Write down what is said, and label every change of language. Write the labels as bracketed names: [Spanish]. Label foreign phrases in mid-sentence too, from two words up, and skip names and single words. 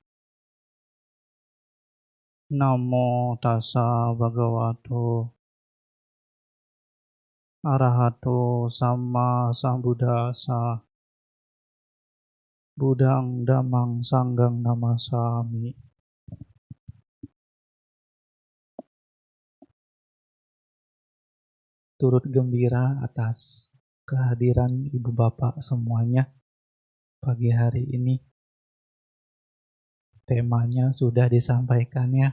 [Pali] Namo tassa bhagavato arahato samma sambuddhassa. Buddhang dhammang sanghang namasami. [Indonesian] Turut gembira atas kehadiran ibu bapak semuanya pagi hari ini. Temanya sudah disampaikan ya.